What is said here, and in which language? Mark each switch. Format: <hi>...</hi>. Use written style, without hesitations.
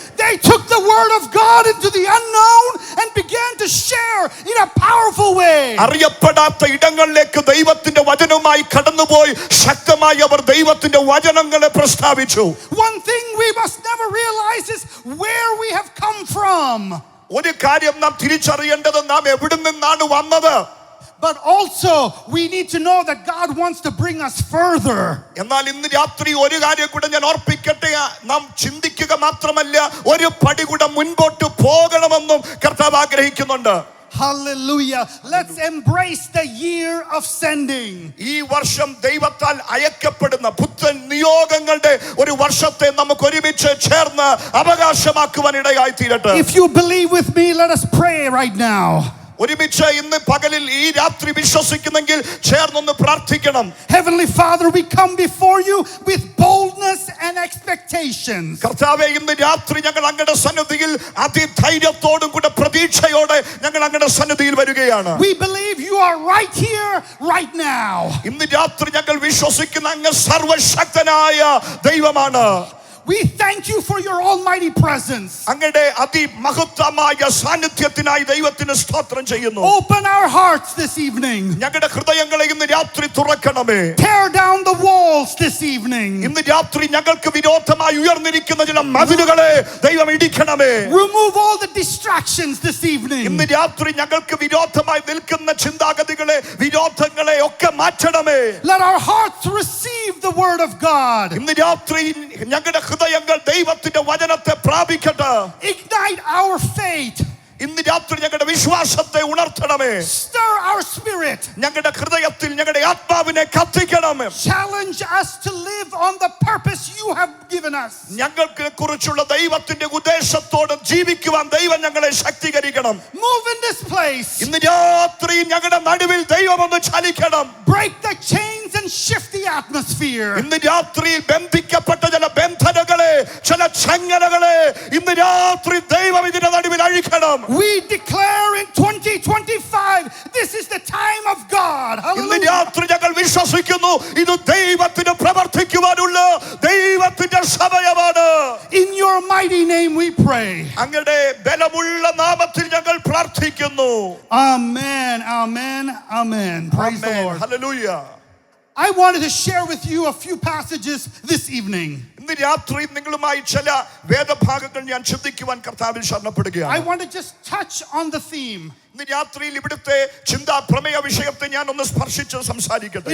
<en>They took the word of God into the unknown and began to share in a powerful way.</en> <ml>അറിയപ്പെടാത്ത ഇടങ്ങളിലേക്ക് ദൈവത്തിന്റെ വചനവുമായി കടന്നുപോയി ശക്തമായി അവർ ദൈവത്തിന്റെ വചനങ്ങളെ പ്രസ്താവിച്ചു.</ml> <en>One thing we must never realize is where we have come from.</en> <ml>ഒരു കാര്യം നാം തിരിച്ചറിയേണ്ടത് നാം എവിടെ നിന്നാണ് വന്നത്.</ml> <en>But also we need to know that God wants to bring us further.</en> <ml>എന്നാൽ ഇന്ന് രാത്രി ഒരു കാര്യം കൂടെ ഞാൻ ഓർപ്പിക്കട്ടെ, നാം ചിന്തിക്കുക മാത്രമല്ല ഒരു പടി കൂടെ മുൻപോട്ട് പോകണമെന്നും കർത്താവ് ആഗ്രഹിക്കുന്നുണ്ട്.</ml> <en>Hallelujah. Let's embrace the year of sending.</en> <ml>ഈ വർഷം ദൈവത്താൽ അയക്കപ്പെടുന്ന പുത്തൻ നിയോഗങ്ങളുടെ ഒരു വർഷത്തെ നമുക്ക് ഒരുമിച്ച് ചേർന്ന് അവകാശമാക്കുവാൻ ഇടയായി തീരട്ടെ.</ml> <en>If you believe with me, let us pray right now.</en> <ml>ഒരുമിച്ച് ഇന്ന് പകലിൽ ഈ രാത്രി വിശ്വസിക്കുന്നെങ്കിൽ ചേർന്നൊന്ന് പ്രാർത്ഥിക്കണം.</ml> <en>Heavenly Father, we come before you with boldness and expectations.</en> <ml>കർത്താവേ, ഇന്ന് രാത്രി ഞങ്ങൾ അങ്ങയുടെ സന്നിധിയിൽ അതിധൈര്യത്തോടും കൂടെ പ്രതീക്ഷയോടെ ഞങ്ങൾ അങ്ങയുടെ സന്നിധിയിൽ വരികയാണ്.</ml> <en>We believe you are right here, right now.</en> <ml>ഇന്ന് രാത്രി ഞങ്ങൾ വിശ്വസിക്കുന്ന അങ്ങ് സർവശക്തനായ ദൈവമാണ്.</ml> <en>We thank you for your almighty presence.</en> <ml>അങ്ങയുടെ അതിമഹത്വമായ സാന്നിധ്യത്തിനായി ദൈവത്തിന് സ്തോത്രം ചെയ്യുന്നു.</ml> <en>Open our hearts this evening.</en> <ml>ഞങ്ങളുടെ ഹൃദയങ്ങളെ ഇന്ന് രാത്രി തുറക്കണമേ.</ml> <en>Tear down the walls this evening.</en> <ml>ഇന്ന് രാത്രി ഞങ്ങൾക്ക് വിരോധമായി ഉയർന്നിരിക്കുന്ന ചില മതിലുകളെ ദൈവം ഇടിക്കണമേ.</ml> <en>Remove all the distractions this evening.</en> <ml>ഇന്ന് രാത്രി ഞങ്ങൾക്ക് വിരോധമായി നിൽക്കുന്ന ചിന്താഗതികളെ വിരോധങ്ങളെ ഒക്കെ മാറ്റണമേ.</ml> <en>Let our hearts receive the word of God.</en> <ml>ഇന്ന് രാത്രി ഞങ്ങളുടെ ഹൃദയങ്ങൾ ദൈവത്തിന്റെ വചനത്തെ പ്രാപിക്കട്ടെ.</ml> <en>Ignite our faith.</en> <ml>ഇന്ന് രാത്രി ഞങ്ങളുടെ വിശ്വാസത്തെ ഉണർത്തണമേ.</ml> <en>Stir our spirit.</en> <ml>ഞങ്ങളുടെ ഹൃദയത്തിൽ ഞങ്ങളുടെ ആത്മാവിനെ കത്തിക്കണമേ.</ml> <en>Challenge us to live on the purpose you have given us.</en> <ml>ഞങ്ങൾക്ക് കുറിച്ചുള്ള ദൈവത്തിന്റെ ഉദ്ദേശത്തോടെ ജീവിക്കുവാൻ ദൈവം ഞങ്ങളെ ശക്തീകരിക്കണം.</ml> <en>Move in this place.</en> <ml>ഇന്ന് രാത്രി ഞങ്ങളുടെ നടുവിൽ ദൈവം ഒന്ന് ചലിക്കണം.</ml> <en>Break the chains and shift the atmosphere.</en> <ml>ഇന്ന് രാത്രിയിൽ ബന്ധിക്കപ്പെട്ട ചില ബന്ധനങ്ങളെ ചില ചങ്ങലകളെ ഇന്ന് രാത്രി ദൈവം ഇതിന്റെ നടുവിൽ അഴിക്കണം.</ml> <en>We declare in 2025 this is the time of God.</en> <ml>ഇന്ന്</ml> <en>Hallelujah.</en> <ml>രാത്രി ഞങ്ങൾ വിശ്വസിക്കുന്നു ഇത് ദൈവത്തിന് പ്രവർത്തിക്കുവാനുള്ള ദൈവത്തിന്റെ സമയമാണ്.</ml> <en>In your mighty name we pray.</en> <ml>അങ്ങയുടെ ബലമുള്ള നാമത്തിൽ ഞങ്ങൾ പ്രാർത്ഥിക്കുന്നു.</ml> <en>Amen. Amen. Amen. Praise the Lord. Hallelujah. I wanted to share with you a few passages this evening.</en> <ml>ഇന്ന് രാത്രി നിങ്ങളുമായി ചില വേദഭാഗങ്ങൾ ഞാൻ ചിന്തിക്കുവാൻ കർത്താവിൽ ശരണപ്പെടുകയാണ്.</ml> <en>I want to just touch on the theme.</en> <ml>ഇന്ന് രാത്രിയിൽ ഇവിടുത്തെ ചിന്താ പ്രമേയ വിഷയത്തെ ഞാൻ ഒന്ന് സ്പർശിച്ച് സംസാരിക്കട്ടെ.</ml>